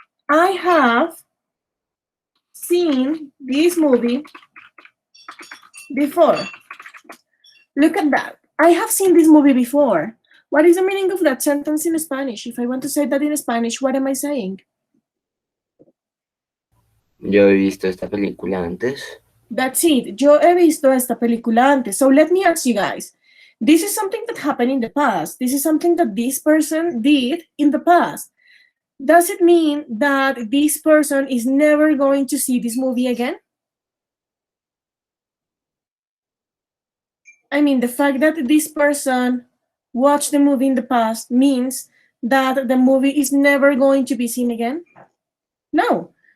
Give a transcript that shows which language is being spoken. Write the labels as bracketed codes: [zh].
[en] I have seen this movie before. Look at that. I have seen this movie before. What is the meaning of that sentence in Spanish? If I want to say that in Spanish, what am I saying? [es] Yo he visto esta película antes. [en] That's it. [es] Yo he visto esta película antes. [en] So let me ask you guys. This is something that happened in the past. This is something that this person did in the past. Does it mean that this person is never going to see this movie again? I mean, the fact that this person watched the movie in the past means that the movie is never going to be seen again? No.